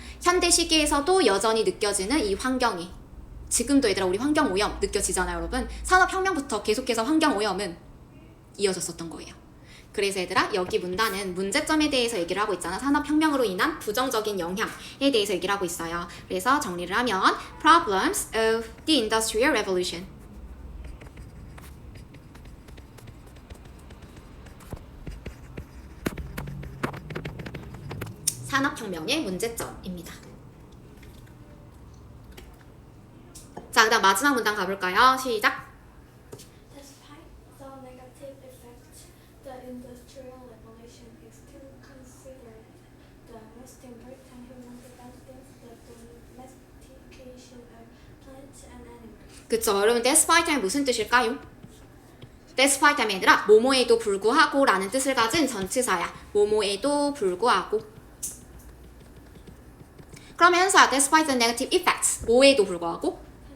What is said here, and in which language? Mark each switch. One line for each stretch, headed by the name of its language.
Korean: 현대 시기에서도 여전히 느껴지는 이 환경이 지금도 얘들아 우리 환경오염 느껴지잖아요 여러분. 산업혁명부터 계속해서 환경오염은 이어졌었던 거예요. 그래서 얘들아 여기 문단은 문제점에 대해서 얘기를 하고 있잖아. 산업혁명으로 인한 부정적인 영향에 대해서 얘기를 하고 있어요. 그래서 정리를 하면
English: Problems of the Industrial Revolution.
Korean: 산업혁명의 문제점입니다. 자, 그 다음 마지막 문단 가볼까요? 시작!
English: Despite the negative effects, the Industrial Revolution is still considered the most important human development, the domestication of plants and animals.
Korean: 그쵸, 여러분 despite 하면 무슨 뜻일까요? despite 하면 얘들아 뭐뭐에도 불구하고 라는 뜻을 가진 전치사야. 뭐뭐에도 불구하고. 그러면 현서야
English: despite the negative effects
Korean: 뭐에도 불구하고?